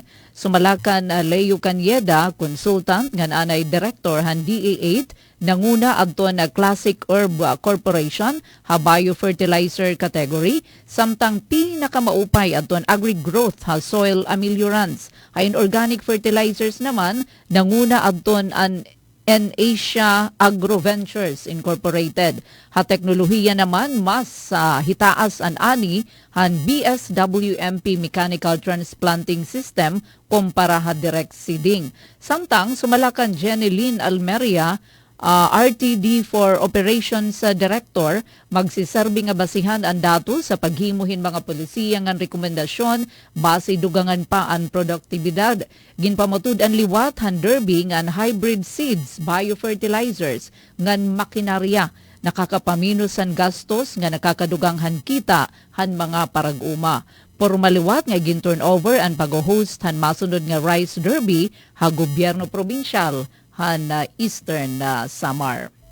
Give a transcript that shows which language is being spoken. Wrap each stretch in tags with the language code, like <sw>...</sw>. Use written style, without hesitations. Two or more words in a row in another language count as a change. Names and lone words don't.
<war>Sumalakan Leo Canyeda, consultant ngan anay director han DA8 nanguna adto na Classic Herb Corporation ha</war> <en>biofertilizer category</en> <war>samtang pinakamaupay adto agri-growth ha</war> <en>soil ameliorants</en> <war>ha</war> <en>inorganic fertilizers</en> <war>naman nanguna adto an Asia Agroventures Incorporated. Ha teknolohiya naman mas hitaas an ani han BSWMP Mechanical Transplanting System kumpara ha</war> <en>direct seeding.</en> <war>Samtang sumalakan Jenny Lynn Almeria, RTD for Operations Director, magsiserbi nga basihan ang datos sa paghimuhin mga polisiya ngan rekomendasyon base dugangan pa ang produktibidad. Ginpamatud ang liwat han Derby ngan</war> <en>hybrid seeds,</en> <war>biofertilizers ngan makinarya nakakapaminos ang gastos nga nakakaduganghan kita han mga parag-uma. Pormaliwat nga gin-turnover ang pag-host han masunod nga Rice Derby ha gobyerno probinsyal han Eastern Samar.</war>